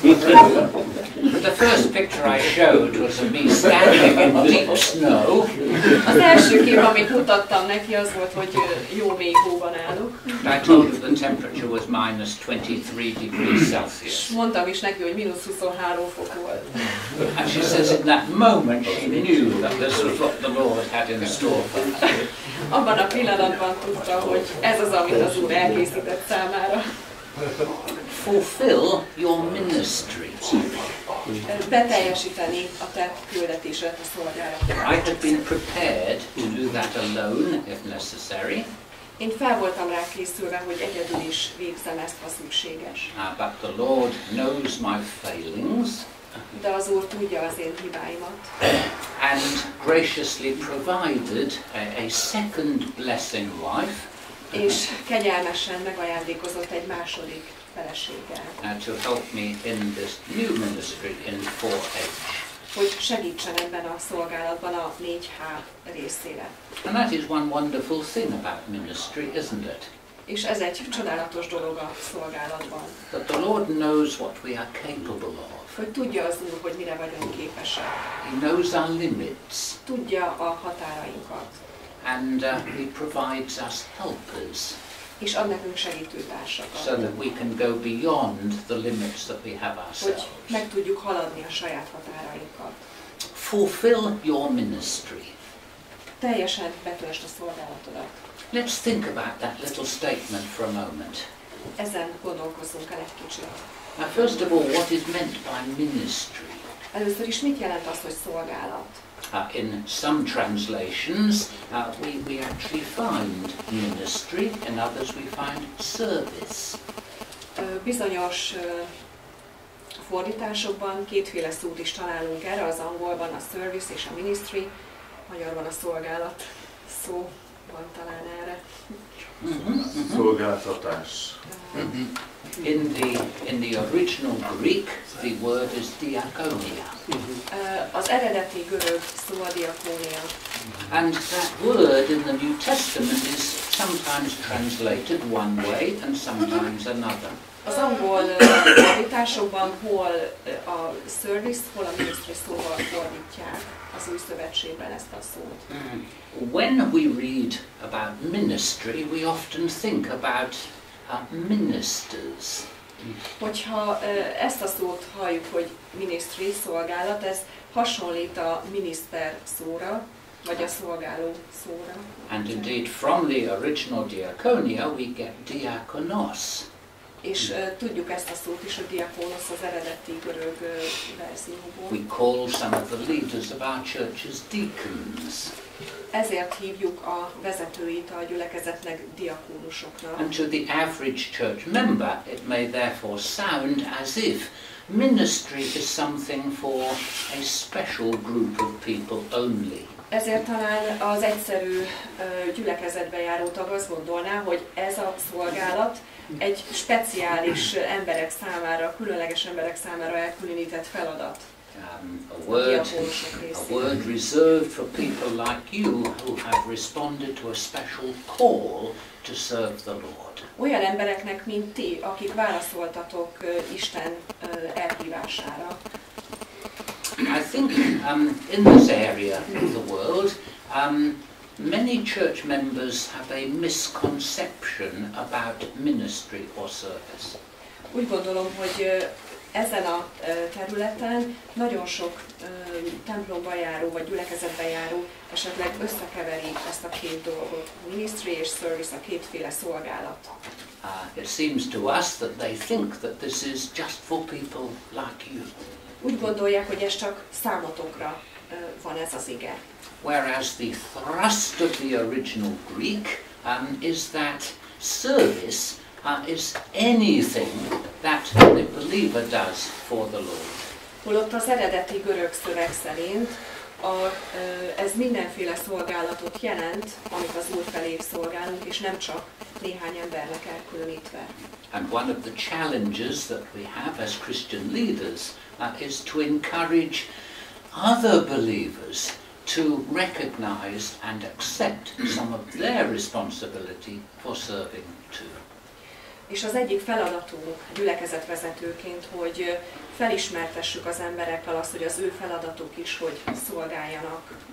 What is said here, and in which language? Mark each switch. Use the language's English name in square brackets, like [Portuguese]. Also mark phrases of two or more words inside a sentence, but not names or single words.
[English] The first picture I showed was of me standing in deep snow. [Hungarian] Az első kép, amit mutattam neki, az volt, hogy jó mély hóban állok. [English] I told her the temperature was minus 23 degrees Celsius. [Hungarian] Mondtam is neki, hogy mínusz 23 fok volt. [English] And she says in that moment she knew that this was what the Lord had in store for her. [Hungarian] Abban a pillanatban tudta, hogy ez az, amit az Úr elkészített számára. [English] Fulfill your ministry. [Hungarian] Beteljesíteni a te küldetésedet, a szolgálatot. [English] I had been prepared to do that alone if necessary. [Hungarian] Én fel voltam rá készülve, hogy egyedül is végzem ezt, ha szükséges. [English] But the Lord knows my failings. [Hungarian] De az Úr tudja az én hibáimat. [English] And graciously provided a second blessing wife. [Hungarian] És kegyelmesen megajándékozott egy második feleséggel. [English] To help me in this new ministry in 4H. [Hungarian] Hogy segítsen ebben a szolgálatban a 4H részére. [English] And that is one wonderful thing about ministry, isn't it? [Hungarian] És ez egy csodálatos dolog a szolgálatban. [English] That the Lord knows what we are capable of. [Hungarian] Hogy tudja az Úr, hogy mire vagyunk képesek. [English] He knows our limits. [Hungarian] Tudja a határainkat. [English] And He provides us helpers. [Hungarian] És ad nekünk segítőtársakat. [English] So that we can go beyond the limits that we have ourselves. [Hungarian] Hogy meg tudjuk haladni a saját határainkat. [English] Fulfill your ministry. [Hungarian] Teljesen betöltsd a szolgálatodat. [English] Let's think about that little statement for a moment. [Hungarian] Ezen gondolkozzunk el egy kicsit. [English] Now, first of all, what is meant by ministry? [Hungarian] Először is mit jelent az, hogy szolgálat? [English] In some translations, we actually find ministry, in others we find service. [Hungarian] Bizonyos fordításokban kétféle szót is találunk erre, az angolban a service és a ministry, magyarban a szolgálat szó van talán erre. Szolgáltatás. [English] In the original Greek, the word is diakonia. [Hungarian] Az eredeti görög szó a diakónia. [English] And that word in the New Testament is sometimes translated one way and sometimes another. [Hungarian] Az angol fordításokban hol a service, hol a ministry szóval fordítják az Új Szövetségben ezt a szót. [English] When we read about ministry, we often think about ministers. [Hungarian] Hogyha ezt a szót halljuk, hogy ministry, szolgálat, ez hasonlít a miniszter szóra, vagy a szolgáló szóra. [English] And indeed from the original diaconia we get diakonos. [Hungarian] És tudjuk ezt a szót is, a diakonos az eredeti görög verzióból. [English] We call some of the leaders of our churches deacons. [Hungarian] Ezért hívjuk a vezetőit a gyülekezetnek diakónusoknak. [English] And to the average church member it may therefore sound as if ministry is something for a special group of people only. [Hungarian] Ezért talán az egyszerű gyülekezetbe járó tag azt gondolná, hogy ez a szolgálat egy speciális emberek számára, különleges emberek számára elkülönített feladat. [English] A word reserved for people like you who have responded to a special call to serve the Lord. [Hungarian] Olyan embereknek, mint ti, akik válaszoltatok Isten elhívására. [English] I think in this area of the world, many church members have a misconception about ministry or service. [Hungarian] Úgy gondolom, hogy ezen a területen nagyon sok templomba járó vagy gyülekezetbe járó esetleg összekeveri ezt a két dolgot, ministry és service, a kétféle szolgálat. [English] It seems to us that they think that this is just for people like you. [Hungarian] Úgy gondolják, hogy ez csak számotokra van ez az ige. [English] Whereas the thrust of the original Greek is that service is anything that the believer does for the Lord. [Hungarian] Holott az eredeti görög szöveg szerint ez mindenféle szolgálatot jelent, amit az Úr felé szolgálunk, és nem csak néhány embernek elkülönítve. [English] And one of the challenges that we have as Christian leaders is to encourage other believers to recognize and accept some of their responsibility for serving too. [Hungarian] És az egyik feladatunk gyülekezetvezetőként, hogy felismertessük az emberekkel azt, hogy az ő feladatuk is, hogy szolgáljanak.